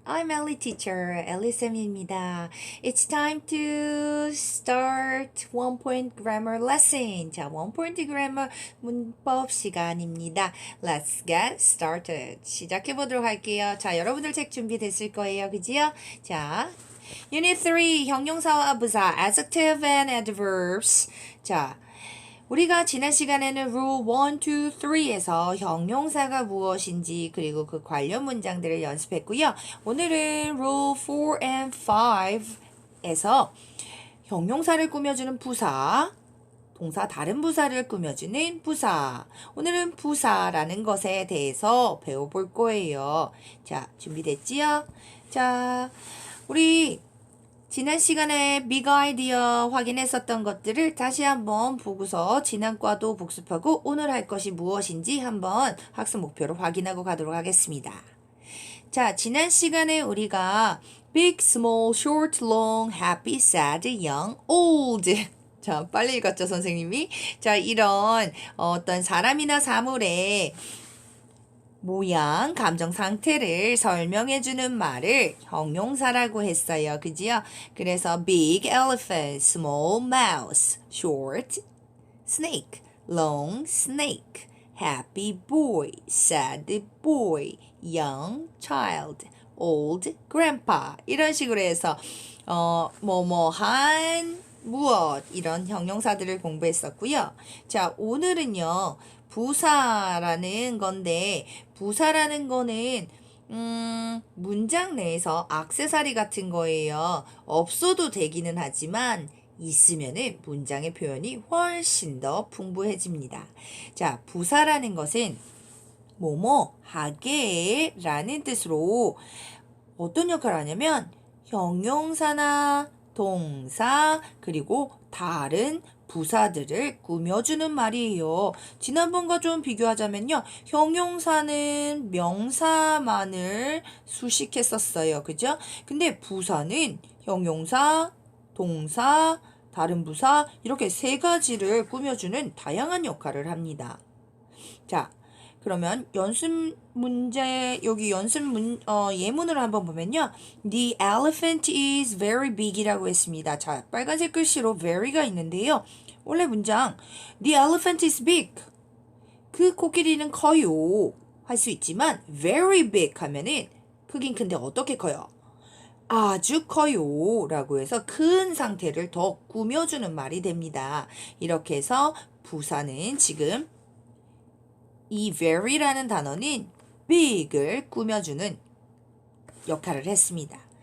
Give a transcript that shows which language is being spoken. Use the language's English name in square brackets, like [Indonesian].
[English] I'm Ellie teacher, [Korean] 엘리쌤입니다. [English] It's time to start one point grammar lesson. [Korean] 자, one point grammar 문법 시간입니다. [English] Let's get started. [Korean] 시작해 보도록 할게요. 자, 여러분들 책 준비됐을 거예요. 그지요? 자, Unit 3 형용사와 부사 [English] adjective and adverbs. [Korean] 자, 우리가 지난 시간에는 Rule 1, 2, 3에서 형용사가 무엇인지 그리고 그 관련 문장들을 연습했고요. 오늘은 Rule 4 and 5에서 형용사를 꾸며주는 부사, 동사 다른 부사를 꾸며주는 부사. 오늘은 부사라는 것에 대해서 배워볼 거예요. 자, 준비됐지요? 자, 우리 지난 시간에 빅 아이디어 확인했었던 것들을 다시 한번 보고서 지난 과도 복습하고 오늘 할 것이 무엇인지 한번 학습 목표로 확인하고 가도록 하겠습니다. 자, 지난 시간에 우리가 [English] big, small, short, long, happy, sad, young, old. [Korean] 자, 빨리 읽었죠, 선생님이? 자, 이런 어떤 사람이나 사물의 모양, 감정 상태를 설명해주는 말을 형용사라고 했어요. 그지요? [English] 그래서 big elephant, small mouse, short snake, long snake, happy boy, sad boy, young child, old grandpa [Korean] 이런 식으로 해서 뭐뭐한 무엇 이런 형용사들을 공부했었고요. 자, 오늘은요. 부사라는 건데 부사라는 거는 문장 내에서 액세서리 같은 거예요. 없어도 되기는 하지만 있으면은 문장의 표현이 훨씬 더 풍부해집니다. 자, 부사라는 것은 뭐뭐 하게 라는 뜻으로 어떤 역할을 하냐면 형용사나 동사 그리고 다른 부사들을 꾸며주는 말이에요. 지난번과 좀 비교하자면요. 형용사는 명사만을 수식했었어요. 그죠? 근데 부사는 형용사, 동사, 다른 부사 이렇게 세 가지를 꾸며주는 다양한 역할을 합니다. 자, 그러면 연습 문제 여기 예문을 한번 보면요. [English] The elephant is very big이라고 [Korean] 했습니다. 자, 빨간색 글씨로 very가 있는데요. 원래 문장 [English] The elephant is big. [Korean] 그 코끼리는 커요. 할 수 있지만 [English] very big [Korean] 하면은 크긴 큰데 어떻게 커요? 아주 커요 라고 해서 큰 상태를 더 꾸며주는 말이 됩니다. 이렇게 해서 부사는 지금 이 very라는 단어는 big을 꾸며주는 역할을 했습니다.